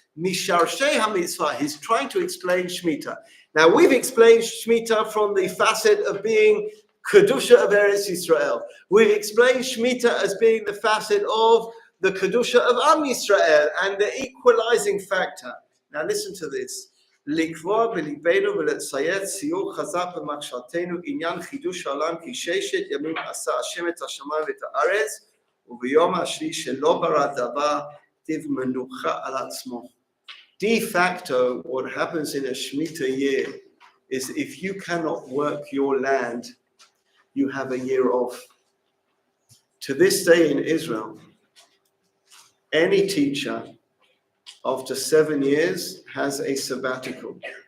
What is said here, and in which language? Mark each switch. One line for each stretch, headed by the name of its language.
English: Misharshei HaMitzvah, he's trying to explain Shemitah. Now, we've explained Shemitah from the facet of being Kedusha of Eretz Yisrael. We've explained Shemitah as being the facet of the Kedusha of Am Yisrael and the equalizing factor. Now listen to this.
Hebrew: לקבוע בליבנו ולציית ציור חזק במחשבתנו עניין חידוש העולם כי ששת ימים עשה השם את השמיים ואת הארץ וביום השביעי שלא ברא דבר כתיב מנוחה על עצמו.
English: De facto, what happens in a Shemitah year is if you cannot work your land, you have a year off. To this day in Israel, any teacher after 7 years has a sabbatical.